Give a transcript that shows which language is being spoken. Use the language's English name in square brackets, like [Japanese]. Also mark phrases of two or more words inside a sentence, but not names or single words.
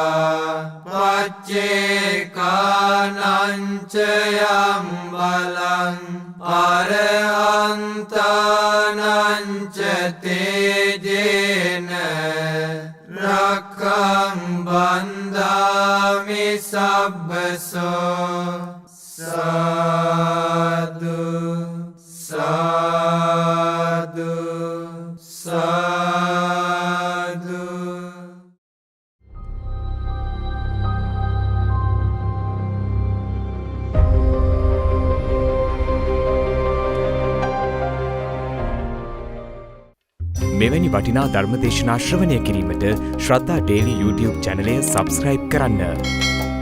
[Pali] Paccekananchayang balang Arahantanancha tejena Rakhang bandhami sabbaso Sadhu Sadhu Sadhu [Sinhala] මෙවැනි වටිනා ධර්ම දේශනා ශ්‍රවණය කිරීමට ශ්‍රද්ධා ඩේලි YouTube චැනලය සබස්ක්‍රයිබ් කරන්න.